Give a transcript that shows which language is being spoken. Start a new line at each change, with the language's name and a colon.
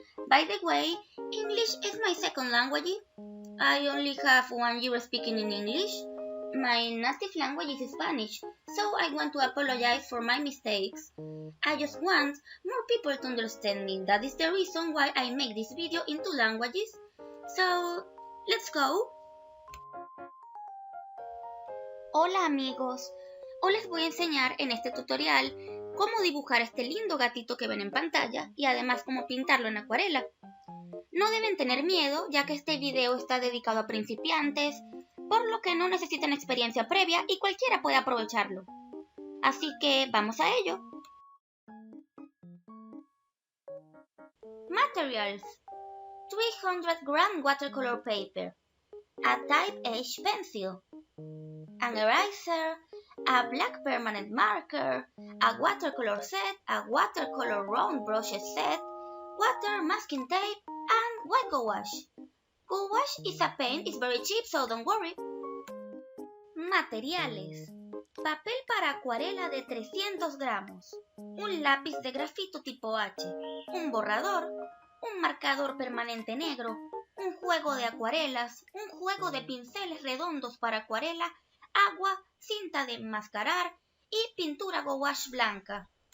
English: By the way, English is my second language. I only have 1 year speaking in English. My native language is Spanish, so I want to apologize for my mistakes. I just want more people to understand me. That is the reason why I make this video in 2 languages. So, let's go!
Spanish: Hola amigos, hoy les voy a enseñar en este tutorial cómo dibujar este lindo gatito que ven en pantalla y además cómo pintarlo en acuarela. No deben tener miedo, ya que este video está dedicado a principiantes, por lo que no necesitan experiencia previa y cualquiera puede aprovecharlo. Así que vamos a ello.
English: Materials: 300 g watercolor paper, a type H pencil, an eraser, a black permanent marker, a watercolor set, a watercolor round brushes set, water masking tape, and white gouache. Gouache is a paint, it's very cheap, so don't worry.
Spanish: Materiales: papel para acuarela de 300 gramos, un lápiz de grafito tipo H, un borrador, un marcador permanente negro, un juego de acuarelas, un juego de pinceles redondos para acuarela, agua, cinta de enmascarar y pintura gouache blanca.